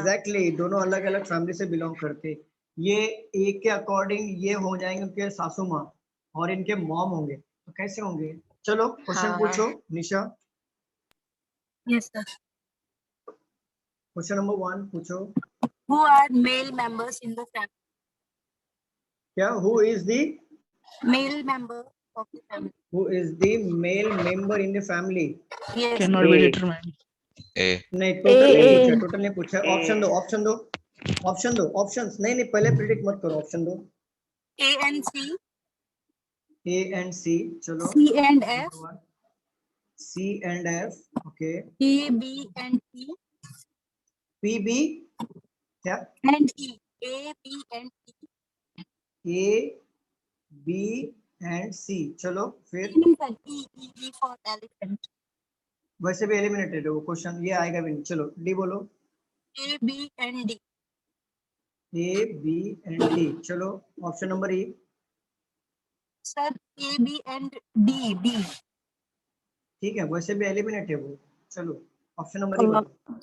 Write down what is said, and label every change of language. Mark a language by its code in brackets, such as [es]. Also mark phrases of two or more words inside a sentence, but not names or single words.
[hi] एग्जैक्टली दोनों अलग अलग फैमिली से बिलोंग करते। ये एक के अकॉर्डिंग ये हो जाएंगे उनके सासू माँ, और इनके मॉम होंगे, तो कैसे होंगे। चलो क्वेश्चन हाँ। पूछो निशा, [en] yes sir. question number [hi] 1 पूछो। [en] Who are male members in the family? क्या, who is the, Male member of the family. who is the male member in the family. Yes. Cannot be ए determined. ए [hi] नहीं टोटल नहीं ए पूछा, टोटल नहीं पूछा, ऑप्शन दो, ऑप्शन दो, ऑप्शन दो, ऑप्शंस नहीं नहीं, पहले प्रिडिक्ट मत करो, ऑप्शन दो। [en] A and C. A and C, चलो C and F. C and F, okay. D, B and E. P B, क्या, And E. A, B and E. A B and C, [hi] चलो फिर। [en] E for elephant. [hi] वैसे भी एलिमिनेटेड है वो क्वेश्चन, ये आएगा भी नहीं, चलो डी बोलो। [en] A, B and D. A B and D, चलो option number E. Sir, A, B and D. B. [hi] ठीक है, वैसे भी एलिमिनेट है वो, चलो [en] option number E [hi] बताओ।